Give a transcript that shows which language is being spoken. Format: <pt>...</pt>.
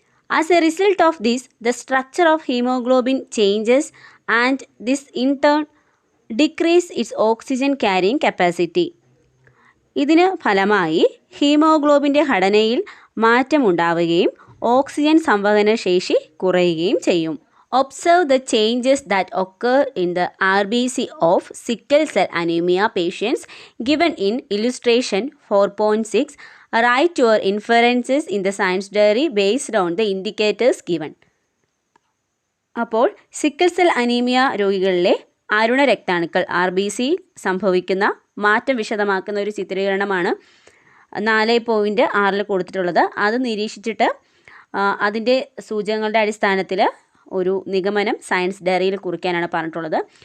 <en>As a result of this, the structure of haemoglobin changes and this in turn decrease its oxygen carrying capacity.</en> <ml>ഇതിന് ഫലമായി ഹീമോഗ്ലോബിൻ്റെ ഘടനയിൽ മാറ്റമുണ്ടാവുകയും oxygen സംവഹന ശേഷി കുറയുകയും ചെയ്യും.</ml> <en>Observe the changes that occur in the RBC of sickle cell anemia patients given in illustration 4.6. Write your inferences in the science diary based on the indicators given.</en> <ml>അപ്പോൾ sickle cell anaemia രോഗികളിലെ Aruna രക്താണുക്കൾ RBC സംഭവിക്കുന്ന മാറ്റം വിശദമാക്കുന്ന ഒരു ചിത്രീകരണമാണ് 4.6 കൊടുത്തിട്ടുള്ളത്. അത് നിരീക്ഷിച്ചിട്ട് അതിൻ്റെ സൂചകങ്ങളുടെ അടിസ്ഥാനത്തിൽ ഒരു നിഗമനം സയൻസ് ഡയറിയിൽ കുറിക്കാനാണ് പറഞ്ഞിട്ടുള്ളത്.</ml>